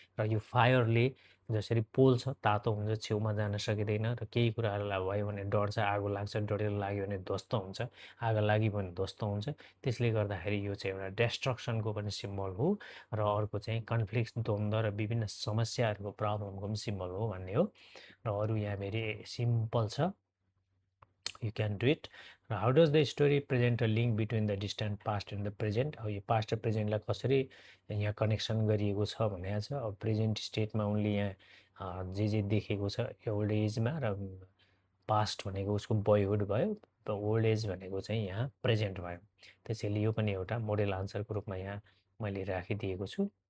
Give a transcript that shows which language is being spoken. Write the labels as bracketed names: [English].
[Nepali] र यो फायरले जसरी पोल्छ, तातो हुन्छ, छेउमा जान सकिँदैन, र केही कुराहरूलाई भयो भने डढ्छ, आगो लाग्छ, डढेर लाग्यो भने ध्वस्त हुन्छ, आगो लाग्यो भने ध्वस्त हुन्छ. त्यसले गर्दाखेरि यो चाहिँ एउटा डेस्ट्रक्सनको पनि सिम्बल हो, र अर्को चाहिँ कन्फ्लिक्ट, द्वन्द्व र विभिन्न समस्याहरूको प्रब्लमको पनि सिम्बल हो भन्ने हो. र अरू यहाँ भेरी सिम्पल छ, [English] you can do it. How does the story present a link between the distant past and the present? [Nepali] अब यो पास्ट र प्रेजेन्टलाई कसरी यहाँ कनेक्सन गरिएको छ भनेको छ. अब प्रेजेन्ट स्टेटमा उनले यहाँ जे देखेको छ ओल्ड एजमा, र पास्ट भनेको उसको बोयहुड भयो, र ओल्ड एज भनेको चाहिँ यहाँ प्रेजेन्ट भयो. त्यसैले यो पनि एउटा मोडेल आन्सरको रूपमा यहाँ मैले राखिदिएको छु.